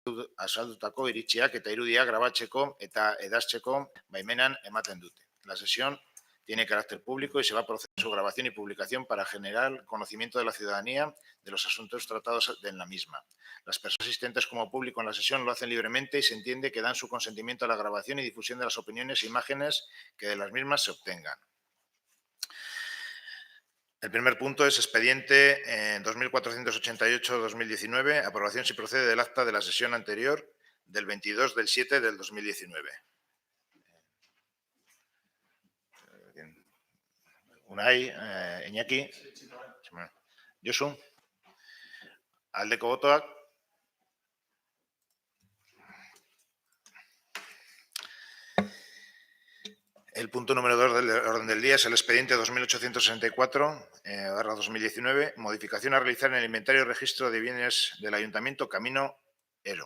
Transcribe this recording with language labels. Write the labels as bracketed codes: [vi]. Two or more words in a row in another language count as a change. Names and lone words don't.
[eu] azaldutako iritziak eta irudiak grabatzeko eta edastzeko baimenan ematen dute. [es] La sesión tiene carácter público y se va a proceder a su grabación y publicación para generar conocimiento de la ciudadanía de los asuntos tratados en la misma. Las personas asistentes como público en la sesión lo hacen libremente y se entiende que dan su consentimiento a la grabación y difusión de las opiniones e imágenes que de las mismas se obtengan. El primer punto es expediente 2488-2019, aprobación si procede del acta de la sesión anterior del 22/7/2019. [eu] Unai, Iñaki, Josu, aldeko botoak. [es] El punto número 2 del orden del día es el expediente 2864/2019, modificación a realizar en el inventario y registro de bienes del Ayuntamiento Camino Ero.